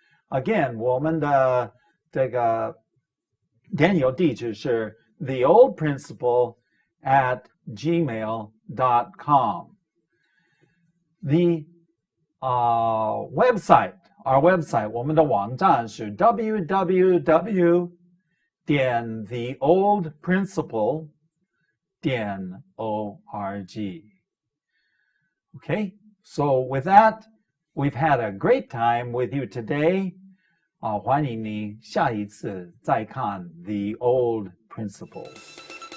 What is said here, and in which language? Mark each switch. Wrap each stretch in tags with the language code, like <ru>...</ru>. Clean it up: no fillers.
<zh>Again, 我们的这个电邮地址是 theoldprinciple@gmail.com.</zh> <en>The website, our website,</en> <zh>我们的网站是</zh> <en>www.theoldprinciple.org. Okay, so with that, we've had a great time with you today.</en> <zh>欢迎你下一次再看 The Old Principle.</zh>